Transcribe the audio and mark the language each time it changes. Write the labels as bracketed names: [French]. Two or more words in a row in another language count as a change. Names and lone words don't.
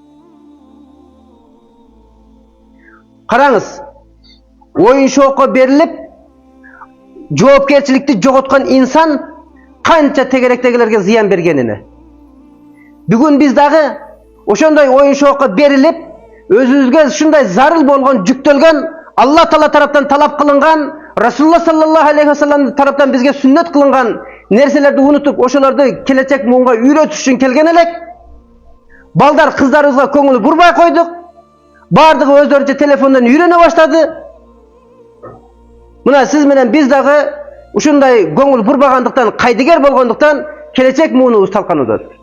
[Kyrgyz] Караңыз, оюн шоокко берилип, жоопкерчиликти жоготкон инсан канча тегеректегилерге зыян бергенини. Бүгүн биз дагы ошондой оюн шоокко берилип, өзүбүзгө ушундай зарыл болгон, жүктөлгөн, Алла Таала тараптан талап кылынган, Расулулла [Arabic] صلى الله عليه وسلم [Kyrgyz] тараптан бизге сүннөт кылынган нерселерди унутуп, ошолорду келечек муунга үйрөтүш үчүн келген элек. Балдар, кыздарыбызга көңүл бурбай койдук. Бардыгы өздөрүнчө телефондон үйрөнө баштады. Мына сиз менен биз дагы ушундай көңүл бурбагандыктан, кайдыгер болгондуктан келечек муунубуз талканууда.